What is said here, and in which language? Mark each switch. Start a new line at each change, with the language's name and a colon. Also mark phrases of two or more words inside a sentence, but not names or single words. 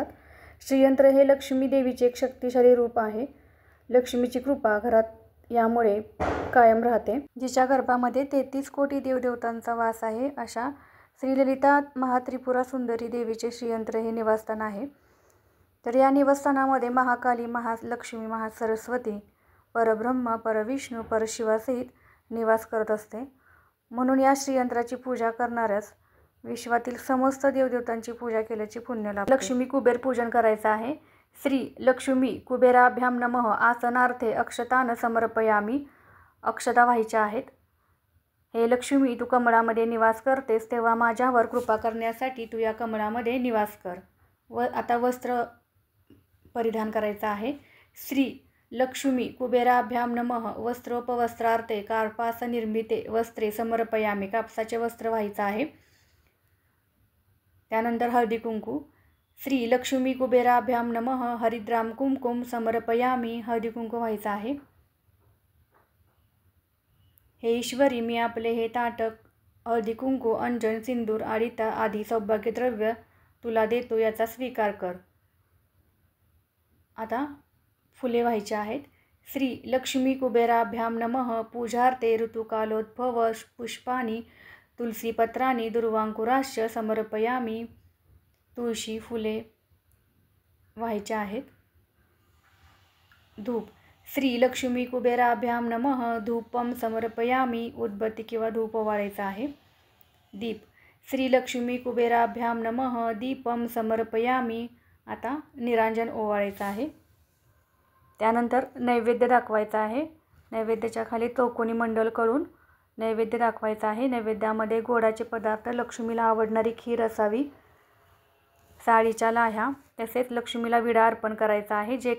Marathi: श्रीयंत्र हे लक्ष्मी देवीचे एक शक्तिशाली रूप आहे. लक्ष्मीची कृपा घरात यामुळे कायम राहते. जिच्या गर्भामध्ये 33 कोटी देवदेवतांचा वास आहे अशा श्रीललिता महात्रिपुरा सुंदरी देवीचे श्रीयंत्र हे निवासस्थान आहे. तर या निवासस्थानामध्ये महाकाली, महालक्ष्मी, महासरस्वती, परब्रह्म, परविष्णू, परशिवासहित निवास करत असते. म्हणून या श्रीयंत्राची पूजा करणाऱ्यास विश्वातील समस्त देवदेवतांची पूजा केल्याची पुण्य लाभते. लक्ष्मी कुबेर पूजन करायचं आहे.
Sanskrit: श्री लक्ष्मी कुबेराभ्याम नमः आसनार्थे अक्षतान समर्पयामी.
Marathi: अक्षता व्हायच्या आहेत. हे लक्ष्मी, तू कमळामध्ये निवास करतेस तेव्हा माझ्यावर कृपा करण्यासाठी तू या कमळामध्ये निवास कर. आता वस्त्र परिधान करायचं आहे.
Sanskrit: श्री लक्ष्मी कुबेराभ्याम नमः वस्त्रोपवस्त्रार्थे कार्पास निर्मिते वस्त्रे समर्पयामी.
Marathi: कापसाचे वस्त्र व्हायचं आहे. त्यानंतर हळदी कुंकू.
Sanskrit: श्री लक्ष्मी कुबेराभ्याम नमः हरिद्राम कुंकुम समर्पयामी.
Marathi: हळदी कुंकू व्हायचं आहे. हे ईश्वरी, मी आपले हे ताटक हळदी कुंकू, अंजन, सिंदूर, आडिता आदी सौभाग्यद्रव्य तुला देतो, याचा स्वीकार कर. आता फुले व्हायची आहेत.
Sanskrit: श्री लक्ष्मी कुबेराभ्याम नमः पूजार्थे ऋतुकालोद्भव पुष्पाणी तुलसीपत्राणी दुर्वांकुराश्च समर्पयामी.
Marathi: तुळशी फुले व्हायचे आहेत. धूप.
Sanskrit: श्री लक्ष्मी कुबेराभ्याम नमः धूपम समर्पयामी.
Marathi: उदबत्ती किंवा धूप ओवाळायचा आहे. दीप.
Sanskrit: श्री लक्ष्मी कुबेराभ्याम नमः दीपम समर्पयामी.
Marathi: आता निरांजन ओवाळायचं आहे. त्यानंतर नैवेद्य दाखवायचा आहे. नैवेद्याच्या खाली चौकोनी मंडल करून नैवेद्य दाखवायचा आहे. नैवेद्यामध्ये गोडाचे पदार्थ, लक्ष्मीला आवडणारी खीर असावी, साडीच्या लाह्या, तसेच लक्ष्मीला विडा अर्पण करायचा आहे.